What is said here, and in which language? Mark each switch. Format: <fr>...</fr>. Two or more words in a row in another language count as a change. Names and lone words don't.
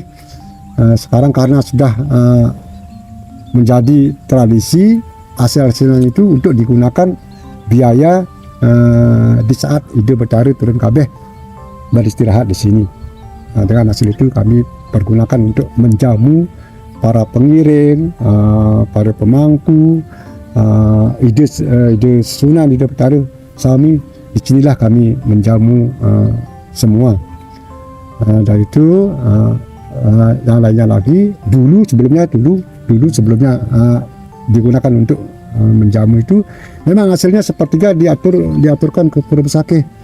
<id>Sekarang karena sudah menjadi tradisi, hasil-hasilnya itu untuk digunakan biaya di saat</id> <ban>Ide Betara turun kabeh</ban> <id>beristirahat di sini. Dengan hasil itu kami pergunakan untuk menjamu para pengiring, para pemangku,</id> <ban>ide Sunan Ide Betara Sami.</ban> <id>Di sinilah kami menjamu semua. Dari itu yang lainnya lagi dulu sebelumnya digunakan untuk menjamu itu memang hasilnya sepertiga diaturkan ke Pura Besakeh.</id>